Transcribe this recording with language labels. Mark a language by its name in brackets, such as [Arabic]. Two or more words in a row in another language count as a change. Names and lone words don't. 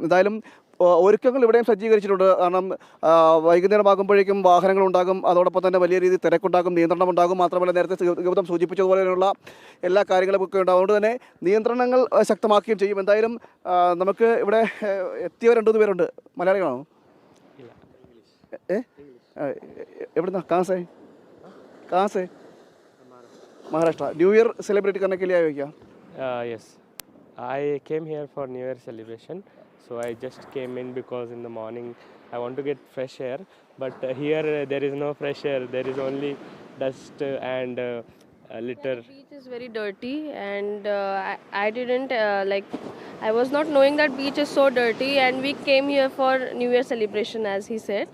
[Malayalam] എന്തായാലും ഒരുക്കങ്ങൾ ഇവിടെയും സജ്ജീകരിച്ചിട്ടുണ്ട്. കാരണം വൈകുന്നേരമാകുമ്പോഴേക്കും വാഹനങ്ങളുണ്ടാകും, അതോടൊപ്പം തന്നെ വലിയ രീതിയിൽ തിരക്കുണ്ടാകും, നിയന്ത്രണം ഉണ്ടാകും. മാത്രമല്ല നേരത്തെ ഗൗതം സൂചിപ്പിച്ചതുപോലെയുള്ള എല്ലാ കാര്യങ്ങളും ഒക്കെ ഉണ്ട്. അതുകൊണ്ട് തന്നെ നിയന്ത്രണങ്ങൾ ശക്തമാക്കുകയും ചെയ്യും. എന്തായാലും നമുക്ക് ഇവിടെ എത്തിയവർ 2-3 പേരുണ്ട്. മലയാളികളാണോ? എവിടുന്ന? [Hindi] കാസേ महाराष्ट्र. [English] New Year celebrate [Hindi] करने के लिए आए हो क्या? [English] Yes, I came here for New Year celebration. So I just came in because in the morning I want to get fresh air. But here there is no fresh air. There is only dust and litter. The beach is very dirty, and I didn't I was not knowing that beach is so dirty, and we came here for New Year celebration, as he said.